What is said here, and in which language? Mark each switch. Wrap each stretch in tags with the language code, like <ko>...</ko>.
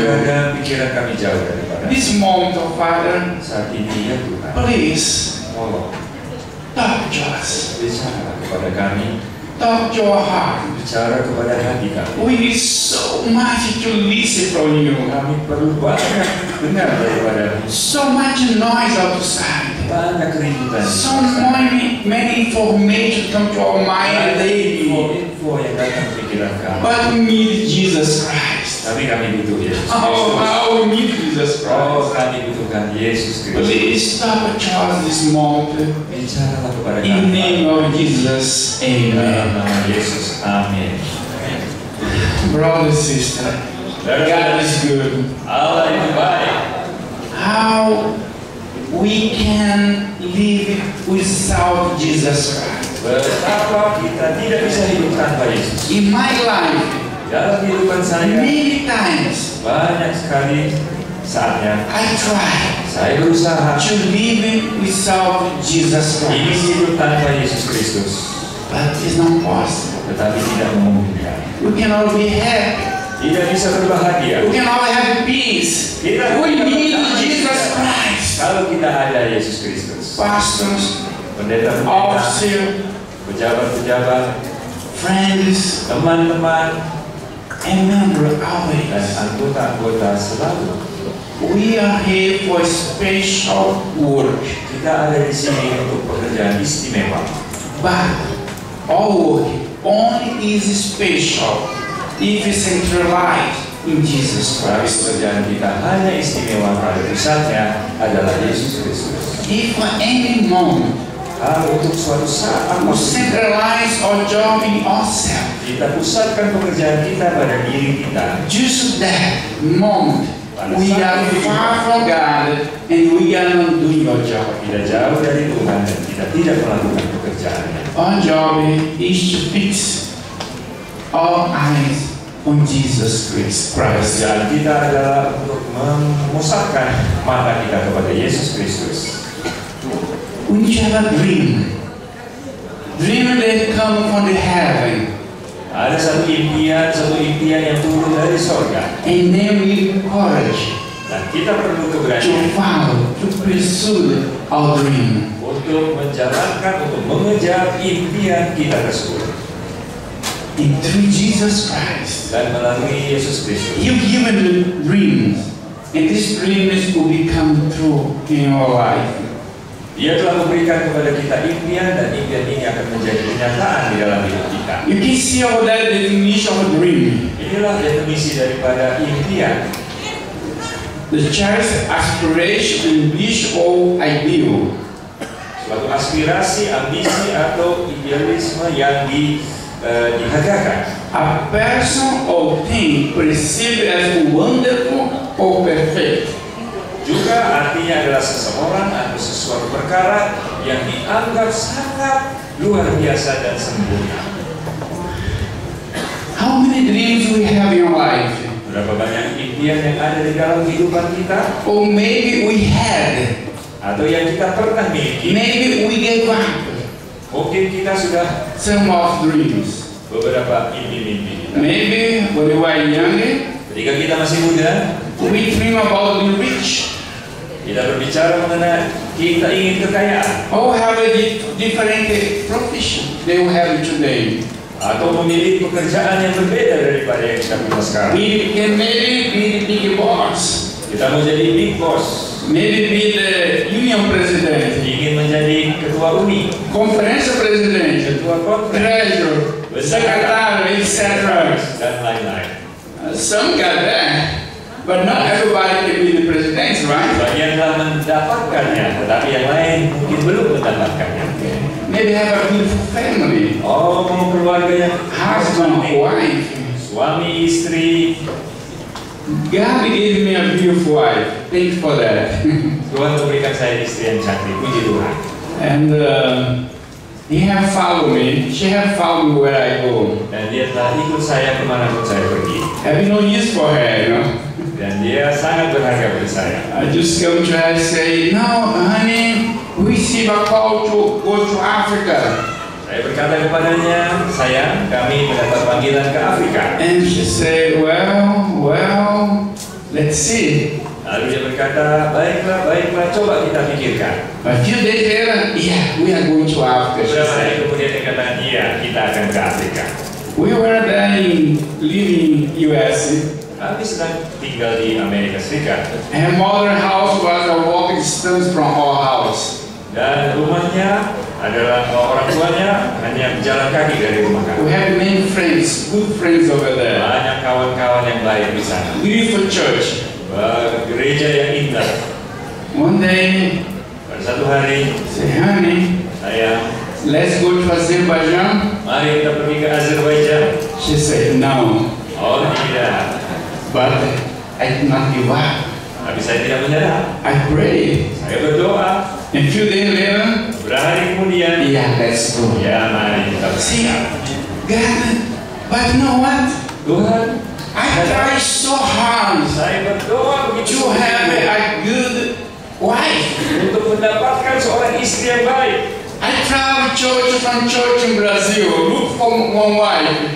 <id>Kadang-kadang pikiran kami jauh daripada.</id> <en>This moment, oh Father,</en> <id>Saat ini ya Tuhan,</id> <en>please</en> <id>tolong</id> <en>talk to us.</en> <id>bicara kepada kami,</id> <en>Talk to our heart.</en> <id>bicara kepada hati kami.</id> <en>We need so much to listen from you.</en> <id>Kami perlu banyak dengar daripada</id> <en>So much noise outside.</en> <id>banyak keributan.</id> <en>So many information come to our mind daily.</en> <id>Info yang datang ke pikiran kami.</id> <en>But we need Jesus Christ.</en> <id>Tapi kami butuh Yesus Oh, Kristus.</id> <en>how we need Jesus Oh, Christ.</en> <id>kami butuhkan Yesus Kristus.</id> <en>Please stop at Charles this moment.</en> <id>Bicaralah kepada</id> <en>In the name of Jesus,</en> <id>Dalam</id> <en>amen.</en> <id>nama Yesus, amin.</id> <en>Brother, sister, God is good.</en> <id>Allah itu baik.</id> <en>How we can live without Jesus Christ.</en> <id>Betapa kita tidak bisa hidup tanpa Yesus.</id> <en>In my life,</en> <id>Dalam kehidupan saya,</id> <en>many times</en> <id>banyak sekali saatnya</id> <en>I try</en> <id>saya berusaha</id> <en>to live without Jesus</en> <id>ingin</id> <en>Christ,</en> <id>hidup tanpa Yesus Kristus,</id> <en>but it's not possible.</en> <id>tetapi tidak memungkinkan.</id> <en>We cannot be happy.</en> <id>Tidak bisa berbahagia.</id> <en>We cannot have peace. We need Jesus Christ.</en> <id>Kalau kita ada Yesus Kristus.</id> <en>Pastors,</en> <id>Pendeta-pendeta,</id> <en>officers,</en> <id>pejabat-pejabat,</id> <en>friends,</en> <id>teman-teman,</id> <en>and members</en> <id>dan</id> <en>always.</en> <id>anggota-anggota selalu.</id> <en>We are here for special work.</en> <id>Kita ada di sini untuk pekerjaan istimewa.</id> <en>But our work only is special if it's centralized in Jesus Christ.</en> <id>Pekerjaan kita hanya istimewa pada pusatnya adalah Yesus Kristus.</id> <en>If at any moment</en> <id>Kalau untuk suatu saat</id> <en>we centralize our job in ourselves,</en> <id>kita pusatkan pekerjaan kita pada diri kita,</id> <en>just that moment we are far from God and we are not doing our job.</en> <id>kita jauh dari Tuhan dan kita tidak melakukan pekerjaannya.</id> <en>Our job is to fix our eyes on Jesus Christ.</en> <id>Pekerjaan kita adalah untuk memusatkan mata kita kepada Yesus Kristus.</id> <en>We need to have a dream. Dream that come from the heaven.</en> <id>Ada satu impian yang turun dari sorga,</id> <en>And then we have courage</en> <id>dan kita perlu</id> <en>to</en> <id>keberanian</id> <en>follow, to pursue our dream.</en> <id>untuk mengejar impian kita tersebut.</id> <en>And through Jesus Christ,</en> <id>Dan melalui Yesus Kristus,</id> <en>you given the dreams. And these dreams will become true in our life.</en> <id>Dia telah memberikan kepada kita impian dan impian ini akan menjadi kenyataan di dalam hidup kita.</id> <en>You can see all that definition of a dream.</en> <id>Inilah definisi daripada impian.</id> <en>The child's aspiration, ambition, or ideal.</en> <id>Suatu aspirasi, ambisi atau idealisme yang dihargakan.</id> <en>A person or thing perceived as wonderful or perfect.</en> <id>Juga artinya adalah seseorang atau sesuatu perkara yang dianggap sangat luar biasa dan sempurna.</id> <en>How many dreams we have in our life?</en> <id>Berapa banyak impian yang ada di dalam kehidupan kita,</id> <en>Or maybe we had.</en> <id>atau yang kita pernah miliki.</id> <en>Maybe we gave up</en> <id>Mungkin kita sudah</id> <en>some of dreams.</en> <id>beberapa mimpi-mimpi kita.</id> <en>Maybe when we were younger,</en> <id>Ketika kita masih muda,</id> <en>we dream about being rich.</en> <id>kita berbicara mengenai kita ingin kekayaan</id> <en>Or have a different profession they will have today.</en> <id>atau memilih pekerjaan yang berbeda daripada yang kita punya sekarang.</id> <en>We can maybe be the big boss.</en> <id>Kita mau jadi</id> <en>big boss, Maybe be the union president,</en> <id>ingin menjadi ketua uni,</id> <en>conference president,</en> <id>ketua kongres,</id> <en>treasurer, secretary, etc.</en> <id>dan lain-lain.</id> <en>Some got that, but not everybody can be the president, right?</en> <id>Sebagian telah mendapatkannya, tetapi yang lain mungkin belum mendapatkannya.</id> <en>Maybe have a beautiful family,</en> <id>Oh, mau keluarga yang</id> <en>husband, wife,</en> <id>suami, istri,</id> <en>God gave me a beautiful wife. Thanks for that.</en> <id>Tuhan memberikan saya istri yang cantik, puji Tuhan.</id> <en>And he have followed me. She have followed me where I go.</en> <id>Dan dia telah ikut saya kemanapun saya pergi.</id> <en>Having no use for her, you know.</en> <id>Dan dia sangat berharga bagi saya.</id> <en>I just come to her and say, no, honey, we receive a call to go to Africa.</en> <id>Saya berkata kepadanya, sayang, kami mendapat panggilan ke Afrika.</id> <en>And she said, well, let's see.</en> <id>Lalu dia berkata, baiklah, coba kita pikirkan.</id> <en>A few days later, yeah, we are going to Africa. She</en> <id>Beberapa hari</id> <en>said.</en> <id>kemudian dia kata, iya, kita akan ke Afrika.</id> <en>We were there living in US.</en> <id>Kami sedang tinggal di Amerika Serikat.</id> <en>Her mother's house was a walking distance from our house.</en> <id>Dan rumahnya adalah orang tuanya hanya jalan kaki dari rumah</id> <en>We</en> <id>kami.</id> <en>have many friends, good friends over there.</en> <id>Banyak kawan-kawan yang baik di sana.</id> <en>Beautiful church.</en> <id>Gereja yang indah.</id> <en>One day,</en> <id>Pada satu hari,</id> <en>say, honey,</en> <id>sayang,</id> <en>let's go to Azerbaijan.</en> <id>mari kita pergi ke Azerbaijan.</id> <en>She said, no,</en> <id>Oh tidak,</id> <en>but I did not give up.</en> <id>tapi saya tidak menyerah.</id> <en>I prayed.</en> <id>Saya berdoa.</id> <en>And a few days later,</en> <id>Beberapa hari kemudian,</id> <en>yeah, let's go.</en> <id>ya mari kita</id> <en>See,</en> <id>berangkat.</id> <en>God, but you know what?</en> <id>Tuhan,</id> <en>I tried so hard</en> <id>saya berdoa begitu</id> <en>to have</en> <id>sungguh</id> <en>a good wife.</en> <id>untuk mendapatkan seorang istri yang baik.</id> <en>I traveled from church in Brazil, look for one wife.</en>